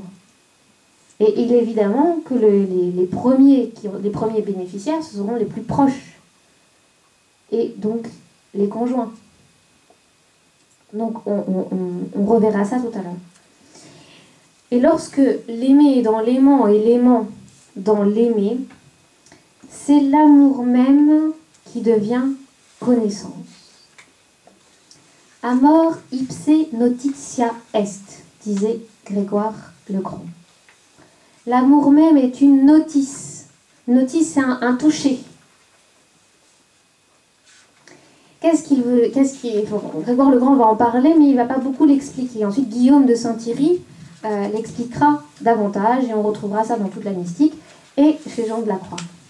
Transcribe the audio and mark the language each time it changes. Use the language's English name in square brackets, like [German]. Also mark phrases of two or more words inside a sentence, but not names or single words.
[French] Et il est évidemment que les premiers bénéficiaires, ce seront les plus proches et donc les conjoints. Donc on reverra ça tout à l'heure. Et lorsque l'aimé est dans l'aimant et l'aimant dans l'aimer, c'est l'amour même qui devient connaissance. [Latin] Amor ipse notitia est, disait Grégoire le Grand. [French] L'amour même est une notice. Notice, c'est un toucher. Qu'est-ce qu'il veut, Grégoire le Grand va en parler, mais il ne va pas beaucoup l'expliquer. Ensuite, Guillaume de Saint-Thierry l'expliquera davantage, et on retrouvera ça dans toute la mystique, et chez Jean de la Croix.